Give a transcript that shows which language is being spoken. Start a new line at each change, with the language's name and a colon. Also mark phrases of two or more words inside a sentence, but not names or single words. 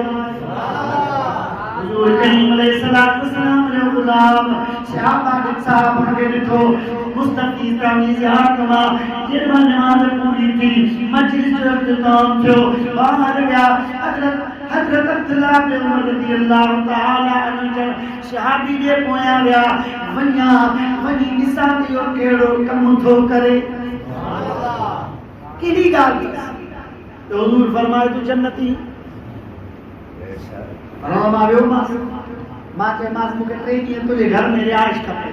Sindhi: हुज़ूर करीम अलैहिस्सलाम जो ग़ुलाम सहाबा साहब खे ॾिठो मुस्तफ़ी तामी ज़ियारत मां जिरवा नमाज़ पूरी थी, मजलिस जो इख्तिताम थियो, ॿाहिर विया। हज़रत अब्दुल्लाह बिन उमर
Arabic: رضي الله تعالى عنه
Sindhi: सहाबी जे पोयां विया। वञी ॾिसां त इहो कहिड़ो कमु थो करे। केॾी ॻाल्हि तो हुज़ूर फरमाए तूं जन्नती। मां वियोमांसि, मां चयोमांसि मूंखे 3 ॾींहं तुंहिंजे घर में रिहाइश खपे।